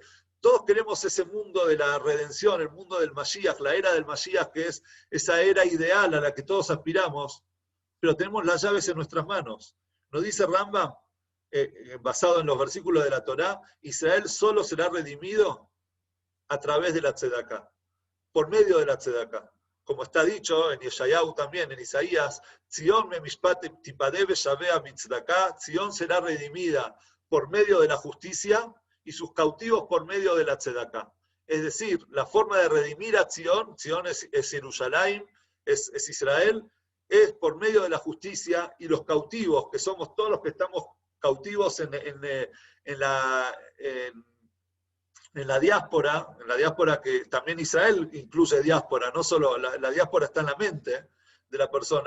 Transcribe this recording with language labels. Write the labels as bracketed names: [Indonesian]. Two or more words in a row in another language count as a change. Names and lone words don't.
[Spanish] Todos queremos ese mundo de la redención, el mundo del Mashiach, la era del Mashiach, que es esa era ideal a la que todos aspiramos, pero tenemos las llaves en nuestras manos. Nos dice Rambam, basado en los versículos de la Torá, Israel solo será redimido a través de la tzedaká, por medio de la tzedaká. Como está dicho en Yeshayahu también, en Isaías, [Hebrew] ציון במשפט תפדה ושביה בצדקה, [Spanish] Zion será redimida por medio de la justicia y sus cautivos por medio de la tzedaká. Es decir, la forma de redimir a Zion es Jerusalén, es Israel, es por medio de la justicia, y los cautivos, que somos todos los que estamos cautivos en la diáspora que también Israel incluye diáspora, no solo la diáspora está en la mente de la persona.